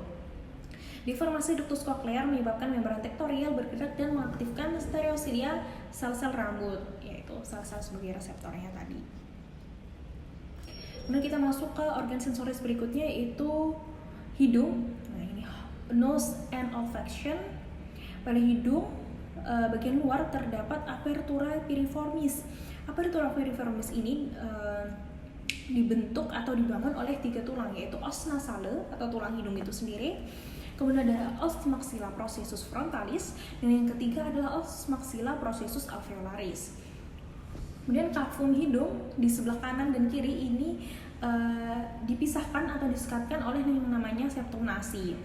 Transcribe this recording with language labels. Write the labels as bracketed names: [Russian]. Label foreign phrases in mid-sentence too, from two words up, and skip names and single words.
[Indonesian] Deformasi [Latin] ductus cochlear [Indonesian] menyebabkan membran tektorial bergerak dan mengaktifkan stereosilia sel-sel rambut, yaitu sel-sel sebagai reseptornya tadi. Kemudian kita masuk ke organ sensoris berikutnya, yaitu hidung. Nah, ini [English] nose and olfaction. [Indonesian] Pada hidung bagian luar terdapat [Latin] apertura piriformis. Apertura piriformis [Indonesian] ini dibentuk atau dibangun oleh 3 tulang, yaitu [Latin] os nasale [Indonesian] atau tulang hidung itu sendiri. Kemudian ada [Latin] os maxilla processus frontalis, [Indonesian] dan yang ketiga adalah [Latin] os maxilla processus alveolaris. [Indonesian] Kemudian kafum hidung di sebelah kanan dan kiri ini dipisahkan atau disekatkan oleh yang namanya [Latin] septum nasi.